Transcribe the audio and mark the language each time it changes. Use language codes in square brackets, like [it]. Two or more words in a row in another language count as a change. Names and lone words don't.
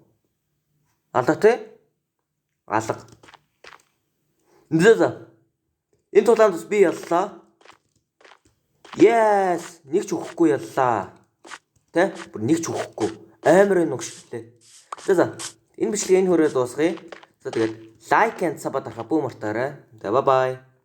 [mn] Алга тий? Алга. За. Энэ тулаанд бас би яллаа. Yes, нэг ч өгөхгүй яллаа. Тэ? Бүр нэг ч өгөхгүй. Амар энэ өгшлээ. За. Энэ бичлэгийг энэ хүрээ дуусгая. За тэгээд [en] like and sub [mn] дарахаа бүү мартаарай. За [en] bye bye.